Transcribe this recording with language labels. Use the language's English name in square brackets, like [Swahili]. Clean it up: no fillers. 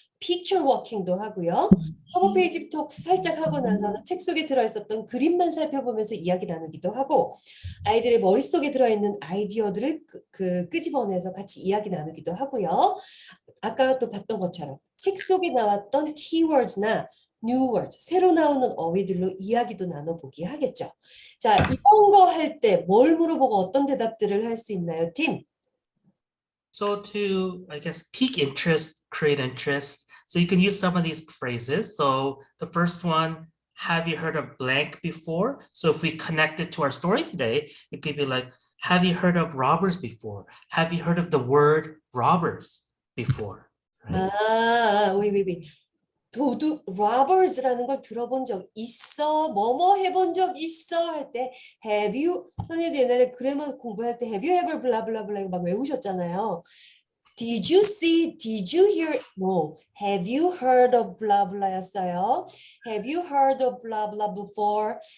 [Korean] 픽처 워킹도 하고요. 커버 페이지 톡 살짝 하고 나서는 책 속에 들어있었던 그림만 살펴보면서 이야기 나누기도 하고 아이들의 머릿속에 들어있는 아이디어들을 끄집어내서 같이 이야기 나누기도 하고요. 아까 또 봤던 것처럼 책 속에 나왔던 키워드나 new words, 새로 나오는 어휘들로 이야기도 나눠보기 하겠죠. 자, 이런 거 할 때 뭘 물어보고 어떤 대답들을 할 수 있나요, 팀? [English] So to, I guess, pique interest, create interest. So you can use some of these phrases. So the first one, have you heard of blank before? So if we connect it to our story today, it could be like, have you heard of robbers before? Have you heard of the word robbers before? Right? 위. [Korean] 도둑, robbers라는 걸 들어본 적 있어? 뭐뭐 해본 적 있어? 할 때 have you, 선생님도 옛날에 그래머 공부할 때 [English] have you ever [Korean] 블라블라블라 이거 막 외우셨잖아요. [English] Did you see, did you hear, no, have you heard of blah blah [Korean] 였어요. [English] Have you heard of blah blah before?